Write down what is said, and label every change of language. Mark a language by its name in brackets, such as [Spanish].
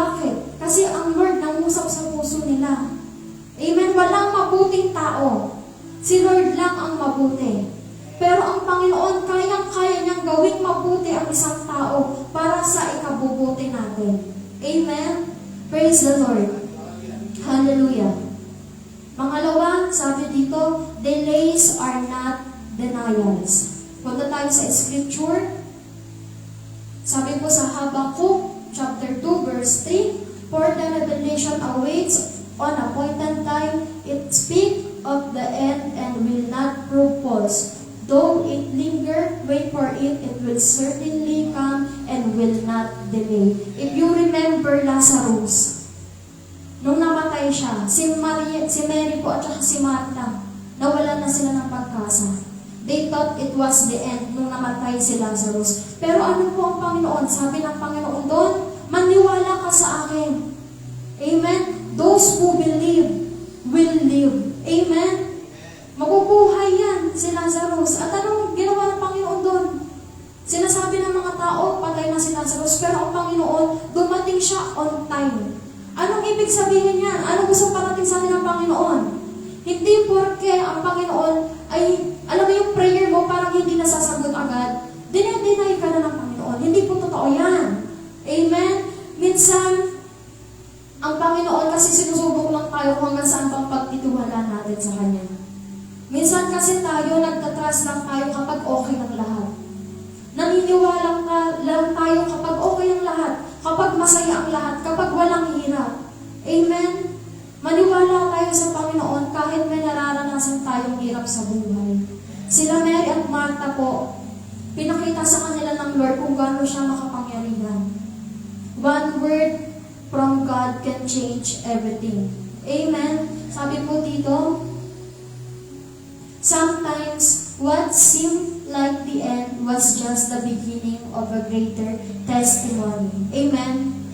[Filipino] Bakit? Kasi ang Lord nangusap sa puso nila. Amen? Walang mabuting tao. Si Lord lang ang mabuti. Pero ang Panginoon, kayang-kaya niyang gawing mabuti ang isang tao para sa ikabubuti natin. [English] Amen? Praise the Lord. Hallelujah. [Filipino] Pangalawa, sabi dito, [English] delays are not denials. [Filipino] Punta tayo sa scripture. Sabi po sa [English] Habakkuk, chapter 2, verse 3, for the revelation awaits on appointed time, it speaks of the end and will not prove false. Though it linger, wait for it, it will certainly come and will not delay. If you remember Lazarus, [Filipino] nung namatay siya, si Mary po at saka si Martha, nawalan na sila ng pag-asa. [English] They thought it was the end [Filipino] nung namatay si Lazarus. Pero ano po ang Panginoon? Sabi ng Panginoon doon, maniwala ka sa akin. Amen? [English] Those who believe will live. [Filipino] Amen? Mabubuhay yan si Lazarus. At anong ginawa ng Panginoon doon? Sinasabi ng mga tao, patay na si Lazarus. Pero ang Panginoon, dumating siya [English] on time. [Filipino] Anong ibig sabihin yan? Anong gusto parating sa atin ng Panginoon? Hindi porke ang Panginoon ay, alam mo yung prayer mo, parang hindi nasasagot agad. Dinay ka na ng Panginoon. Hindi po totoo yan. Amen? Minsan, ang Panginoon kasi sinusubok lang tayo kung hanggang saan bang pagtitiwala natin sa Kanya. Minsan kasi tayo, nagtatrust lang tayo kapag okay ang lahat. Naniniwala lang tayo kapag okay ang lahat, kapag masaya ang lahat, kapag walang hirap. Amen? Maniwala tayo sa Panginoon kahit may nararanasan tayong hirap sa buhay. Sila Mary at Martha po, pinakita sa kanila ng Lord kung gaano siya makapangyarihan. [English] One word from God can change everything. Amen? [Filipino] Sabi po dito, [English] sometimes what seemed like the end was just the beginning of a greater testimony. Amen?